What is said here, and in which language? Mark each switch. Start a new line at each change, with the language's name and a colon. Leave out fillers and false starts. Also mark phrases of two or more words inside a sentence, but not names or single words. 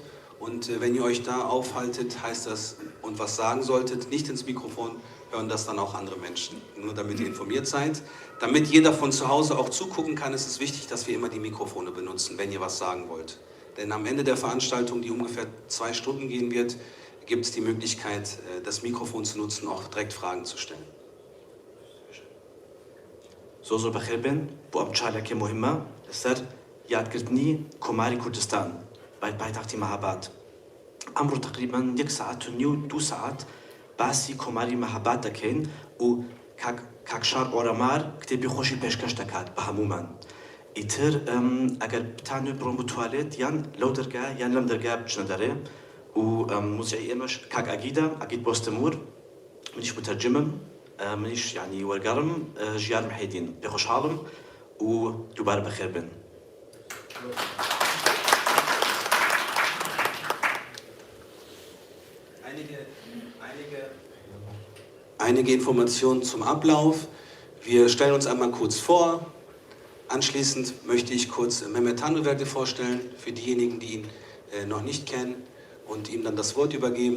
German: Und wenn ihr euch da aufhaltet, heißt das, und was sagen solltet, nicht ins Mikrofon, hören das dann auch andere Menschen. Nur damit ihr informiert seid. Damit jeder von zu Hause auch zugucken kann, ist es wichtig, dass wir immer die Mikrofone benutzen, wenn ihr was sagen wollt. Denn am Ende der Veranstaltung, die ungefähr 2 Stunden gehen wird, gibt es die Möglichkeit, das Mikrofon zu nutzen, auch direkt Fragen zu stellen.
Central Kurdish: زۆر بەخێر بن بۆ ئەم چالێکی مهمە لەسەر یادگرتنی کۆماری کوردستان پایتەختی مەهاباد. ئەمڕۆ تقریباً 1 ساعت و نیو 2 ساعت باسی کۆماری مەهاباد دەکەین و کاکشار ئۆرەمار کتێبی خۆشی پێشکەش دەکات بە هەمومان. ئیتر ئەگەر بتانوێت بڕۆن بۆ توالێت یان لەو دەرگا یان لەم دەرگا بچنە دەرێ و موزعی ئێمەش کاک ئەگید بۆستەمور، منیش متەرجمم، منیش یعنی وەرگەڕم، ژیار محیدین، پێخۆشحاڵم و دووبارە بەخێر بن.
German: Einige Informationen zum Ablauf. Wir stellen uns einmal kurz vor. Anschließend möchte ich kurz Mehmet Tanrıverdi vorstellen, für diejenigen, die ihn noch nicht kennen, und ihm dann das Wort übergeben.